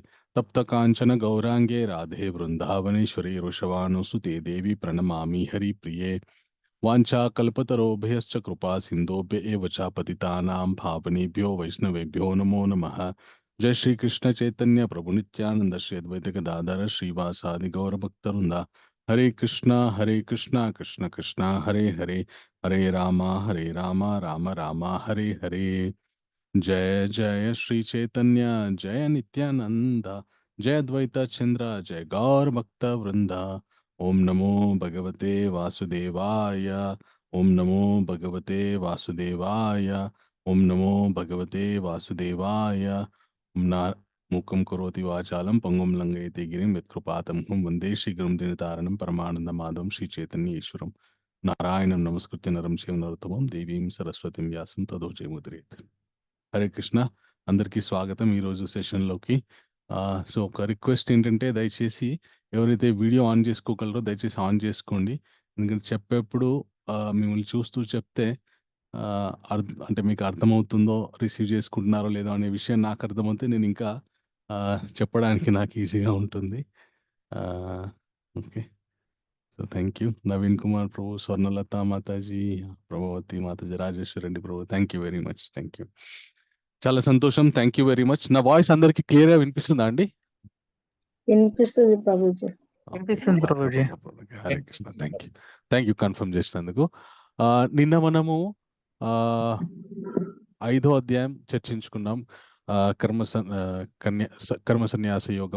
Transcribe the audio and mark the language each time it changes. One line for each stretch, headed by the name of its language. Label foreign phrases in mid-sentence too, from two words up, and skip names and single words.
Sanskrit: तप्त कांचन गौरांगे राधे वृंदावनेश्वरी वृषभानुसुते देवी प्रणमामि हरिप्रिये। वाञ्छाकल्पतरोभयश्च कृपा सिन्धुभ्य एव च पतितानां पावनेभ्यो वैष्णवेभ्यो नमो नमः। जय श्री कृष्ण चैतन्य प्रभु नित्यानंद श्री अद्वैत गदाधर श्रीवासादि गौरभक्तवृंदा। हरे कृष्णा कृष्ण कृष्णा हरे हरे, हरे रामा राम राम हरे हरे। जय जय श्री चैतन्य जय नित्यानंद, जय अद्वैत चंद्र जय गौर भक्त वृंदा। ओम नमो भगवते वासुदेवाय, ओम नमो भगवते वासुदेवाय, ओम नमो भगवते वासुदेवाय। ओम ना मूकं करोति वाचालं पंगुं लंघयति गिरिं यत्कृपातमहं वन्दे श्रीगुरुं दीनतारिणं परमानन्दमाधवं श्रीचैतन्येश्वरं। नारायणं नमस्कृत्य नरं चैव नरोत्तमं देवीं सरस्वतीं व्यासं ततो जयमुदीरयेत्।
Telugu: హరే కృష్ణ. అందరికీ స్వాగతం ఈరోజు సెషన్లోకి. సో ఒక రిక్వెస్ట్ ఏంటంటే దయచేసి ఎవరైతే వీడియో ఆన్ చేసుకోగలరో దయచేసి ఆన్ చేసుకోండి. ఎందుకంటే చెప్పేప్పుడు మిమ్మల్ని చూస్తూ చెప్తే అంటే మీకు అర్థమవుతుందో రిసీవ్ చేసుకుంటున్నారో లేదో అనే విషయం నాకు అర్థమవుతే నేను ఇంకా చెప్పడానికి నాకు ఈజీగా ఉంటుంది.
English: Okay, so thank you.
Telugu: నవీన్ కుమార్ ప్రభు, స్వర్ణలత మాతాజీ, ప్రభావతి మాతాజీ, రాజేశ్వర్ రెడ్డి ప్రభు,
English: Thank you very much. Thank you,
Telugu: చాలా సంతోషం.
English: thank you very much.
Telugu: నా వాయిస్ అందరికి క్లియర్ గా వినిపిస్తుందా అండి? వినిపిస్తుంది ప్రభుజీ. వినిపిస్తుంది ప్రభుజీ. హరే కృష్ణ.
English: thank you
Telugu: కన్ఫర్మ్ చేసినందుకు. నిన్న మనము 5వ అధ్యాయం చర్చించుకున్నాం, కర్మ సన్యాస యోగం.